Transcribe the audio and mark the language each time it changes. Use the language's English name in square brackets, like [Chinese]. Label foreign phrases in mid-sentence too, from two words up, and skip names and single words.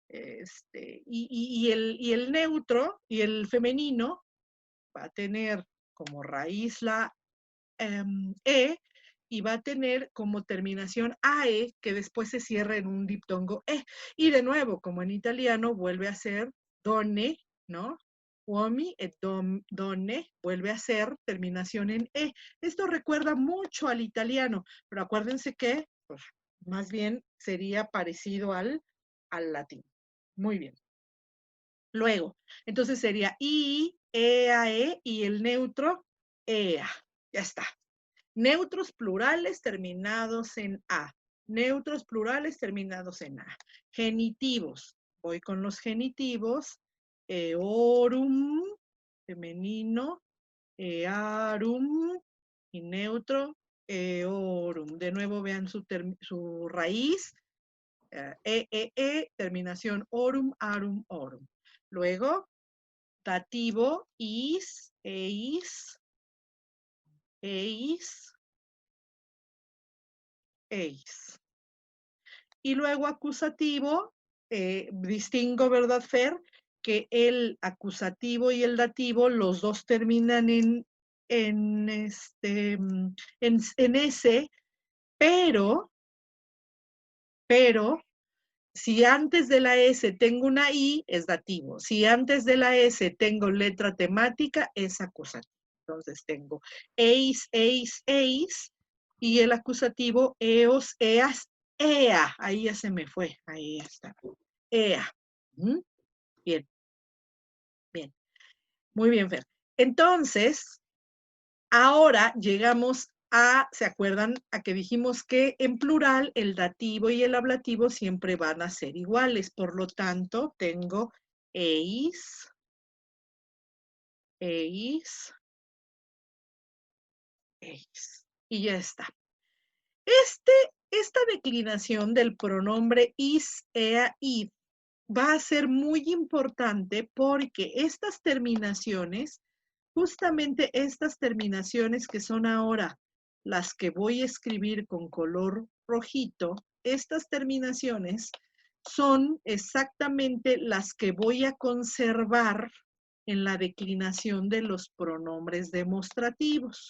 [Spanish] Y el neutro y el femenino va a tener como raíz la E y va a tener como terminación AE que después se cierra en un diptongo E. Y de nuevo, como en italiano, vuelve a ser donne, ¿no? [Italian] Uomi et donne [Spanish] vuelve a ser terminación en E. Esto recuerda mucho al italiano, pero acuérdense que pues, más bien sería parecido al latín. Muy bien. Luego, entonces sería [Latin] I, EAE [Spanish] y el neutro EA. Ya está. Neutros plurales terminados en A. Neutros plurales terminados en A. Genitivos. Voy con los genitivos. Eorum, femenino. Earum y neutro. Eorum. De nuevo vean su raíz. Terminación [Latin] orum, arum, orum. [Spanish] Luego, dativo, [Latin] is, eis, eis, eis. [Spanish] Y luego acusativo, distingo, ¿verdad, Fer? Que el acusativo y el dativo, los dos terminan en S, pero, si antes de la S tengo una I, es dativo. Si antes de la S tengo letra temática, es acusativo. Entonces tengo [Latin] eis, eis, eis, [Spanish] y el acusativo [Latin] eos, eas, ea. [Spanish] Ahí ya se me fue. Ahí está. Ea. Bien. Bien. Muy bien, Fer. Entonces, ahora llegamos ¿se acuerdan? A que dijimos que en plural el dativo y el ablativo siempre van a ser iguales. Por lo tanto, tengo [Latin] eis, eis, eis. [Spanish] Y ya está. Esta declinación del pronombre [Latin] is, ea, id [Spanish] va a ser muy importante porque estas terminaciones, justamente estas terminaciones que son ahora las que voy a escribir con color rojito, estas terminaciones son exactamente las que voy a conservar en la declinación de los pronombres demostrativos.